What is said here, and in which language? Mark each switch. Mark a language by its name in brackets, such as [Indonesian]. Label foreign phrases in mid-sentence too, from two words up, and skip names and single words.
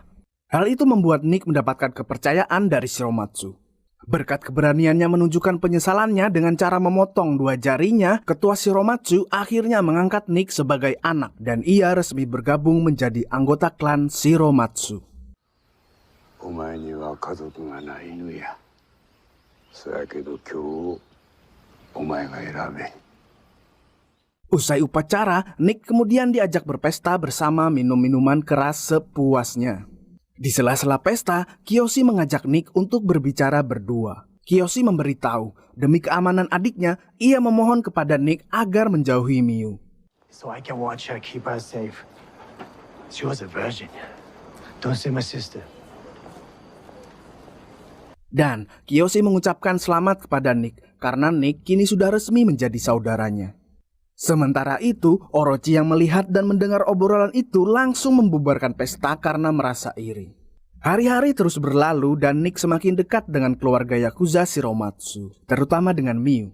[Indonesian] Hal itu membuat Nick mendapatkan kepercayaan dari Shiromatsu. Berkat keberaniannya menunjukkan penyesalannya dengan cara memotong 2 jarinya, ketua Shiromatsu akhirnya mengangkat Nick sebagai anak dan ia resmi bergabung menjadi anggota klan Shiromatsu. [Japanese] お前には家族がない犬や。そやけど今日お前が選べ。 [Indonesian] Usai upacara, Nick kemudian diajak berpesta bersama minum minuman keras sepuasnya. Di sela-sela pesta, Kiyoshi mengajak Nick untuk berbicara berdua. Kiyoshi memberitahu, demi keamanan adiknya, ia memohon kepada Nick agar menjauhi Miu. [English] So I can watch her, keep her safe. She was a virgin. Don't say my sister. [Indonesian] Dan Kiyoshi mengucapkan selamat kepada Nick karena Nick kini sudah resmi menjadi saudaranya. Sementara itu, Orochi yang melihat dan mendengar obrolan itu langsung membubarkan pesta karena merasa iri. Hari-hari terus berlalu dan Nick semakin dekat dengan keluarga Yakuza Shiromatsu, terutama dengan Miu.